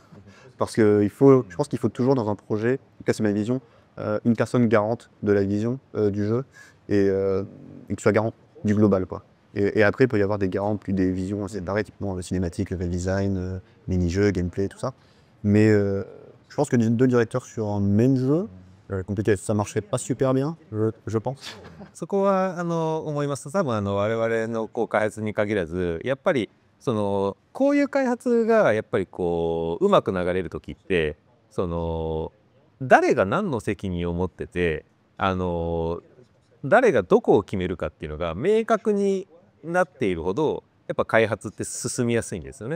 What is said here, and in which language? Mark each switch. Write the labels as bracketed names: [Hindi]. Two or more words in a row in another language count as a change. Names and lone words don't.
[French] Parce que je pense qu'il faut toujours dans un projet, en tout cas c'est ma vision, une personne garante de la vision du jeu et qui soit garant du global, quoi. Et après, il peut y avoir des garants plus des visions séparées, typiquement cinématique, level design, mini-jeu, gameplay, tout ça. Mais je pense que deux directeurs sur un même jeu, compliqué, ça marcherait pas super bien, je pense. [Japanese] そこは思います。多分我々の開発に限らずやっぱりこういう開発がやっぱりうまく流れる時って誰が何の責任を持ってて誰がどこを決めるかっていうのが明確になっているほどやっぱ開発って進みやすいんですよね。